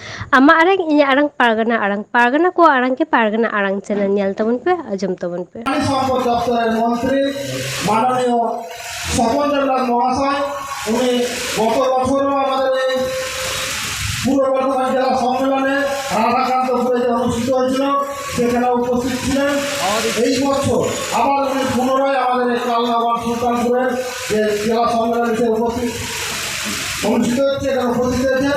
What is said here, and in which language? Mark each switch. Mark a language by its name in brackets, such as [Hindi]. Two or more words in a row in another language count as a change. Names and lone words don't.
[Santali] ᱟᱢᱟᱜ ᱟᱲᱟᱝ ᱤᱧᱟᱹᱜ ᱟᱲᱟᱝ ᱯᱟᱨᱜᱟᱱᱟ ᱟᱲᱟᱝ ᱯᱟᱨᱜᱟᱱᱟ ᱠᱚᱣᱟᱜ ᱟᱲᱟᱝ ke ᱯᱟᱨᱜᱟᱱᱟ ᱟᱲᱟᱝ ᱪᱮᱱᱮᱞ ᱧᱮᱞ ᱛᱟᱵᱚᱱ ᱯᱮ ᱟᱸᱡᱚᱢ ᱛᱟᱵᱚᱱ ᱯᱮ। [Bangla] সম্পদ দপ্তরের মন্ত্রী মাননীয় স্বপনচন্দ্র মহাশয় উনি গত বছরও আমাদের এই পূর্ব বর্ধমান জেলা সম্মেলনে রাধাকান্তপুরে যে অনুষ্ঠিত হয়েছিল সেখানে উপস্থিত ছিলেন। এই বছর আবার উনি পুনরায় আমাদের এই কালনাবাদ সুলতানপুরের যে জেলা সম্মেলনে উপস্থিত অনুষ্ঠিত হচ্ছে এখানে উপস্থিত হয়েছেন।